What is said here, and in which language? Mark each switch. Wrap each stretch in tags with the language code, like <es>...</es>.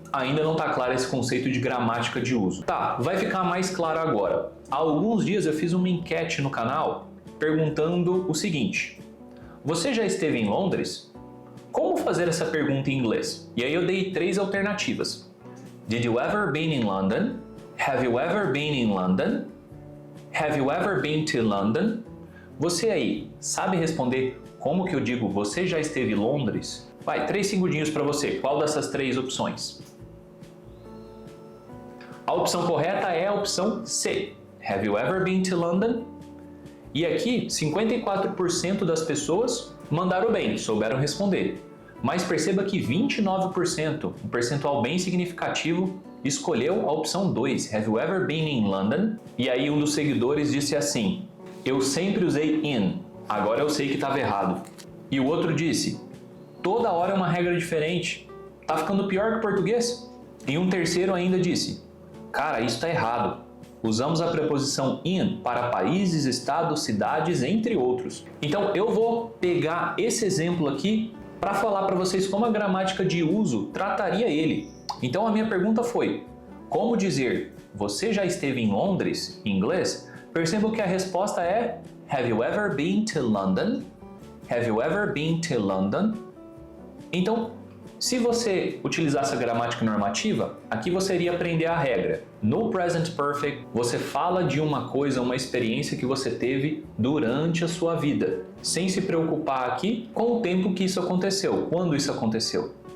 <pt>Ainda não está claro esse conceito de gramática de uso. Tá, vai ficar mais claro agora. Há alguns dias eu fiz uma enquete no canal perguntando o seguinte: você já esteve em Londres? Como fazer essa pergunta em inglês? E aí eu dei 3 alternativas.</pt> <en>Did you ever been in London? Have you ever been in London? Have you ever been to London?</en> <pt>Você aí, sabe responder como que eu digo você já esteve em Londres? Vai, 3 segundinhos para você. Qual dessas 3 opções? A opção correta é a opção C.</pt> <en>Have you ever been to London?</en> <pt>E aqui, 54% das pessoas mandaram bem, souberam responder. Mas perceba que 29%, um percentual bem significativo, escolheu a opção 2,</pt> <en>Have you ever been in London?</en> <pt>E aí um dos seguidores disse assim: eu sempre usei in, agora eu sei que estava errado. E o outro disse: toda hora é uma regra diferente, tá ficando pior que o português? E um terceiro ainda disse: cara, isso tá errado. usamos a preposição in para países, estados, cidades, entre outros. Então eu vou pegar esse exemplo aqui para falar para vocês como a gramática de uso trataria ele. Então a minha pergunta foi: como dizer "você já esteve em Londres" em inglês?</pt> <en>Percebam que a resposta é Have you ever been to London? Have you ever been to London?</en> <pt>Então, se você utilizasse a gramática normativa, aqui você iria aprender a regra. No Present Perfect, você fala de uma coisa, uma experiência que você teve durante a sua vida, sem se preocupar aqui com o tempo que isso aconteceu, quando isso aconteceu.</pt>